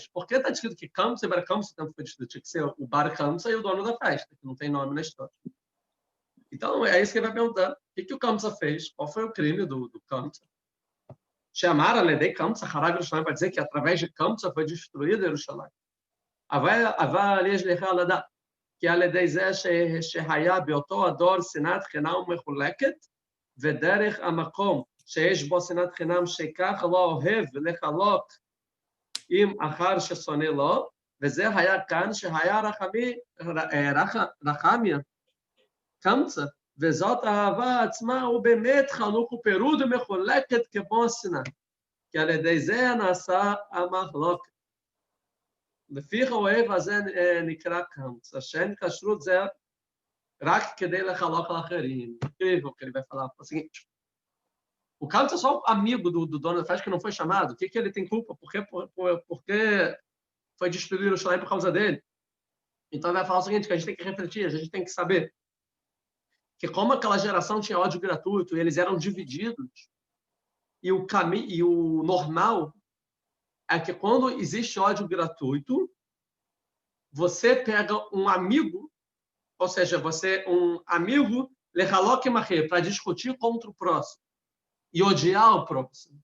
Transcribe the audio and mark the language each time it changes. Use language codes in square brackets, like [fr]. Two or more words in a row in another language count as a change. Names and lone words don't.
[pt] Por que está escrito que Kamsa e Bar Kamsa o templo foi destruído? Tinha que ser o Bar Kamsa e o dono da festa, que não tem nome na história. Então, é isso que ele vai perguntar. O que o Kamsa fez? Qual foi o crime do Kamsa? Chamaram a Ledei Kamsa, [he] חרב ירושלים, [pt] para dizer que através de Kamsa foi destruído Yerushalayim. [he] כי על ידי זה שהיה באותו הדור שנאת חינם מחולקת, ודרך המקום שיש בו שנאת חינם שכך לא אוהב לחלוק עם אחר ששונא לו, וזה היה כאן שהיה רחמיה, קמצא, וזאת האהבה עצמה הוא באמת חלוק ופירוד ומחולקת כמו השנאה, כי על ידי זה נעשה המחלוקת. לפיך האוהב הזה נקרא קמצא, שאין כשרות זה רק כדי לחלוק על אחרים. [pt] Incrível que ele vai falar. É o seguinte, o Kamsa é só amigo do dono da festa que não foi chamado. O que ele tem culpa? Porque foi destruído o Shalai por causa dele. Então ele vai falar o seguinte, que a gente tem que refletir, a gente tem que saber que como aquela geração tinha ódio gratuito, e eles eram divididos, e o normal é que quando existe ódio gratuito, você pega um amigo, ou seja, um amigo para discutir contra o próximo e odiar o próximo.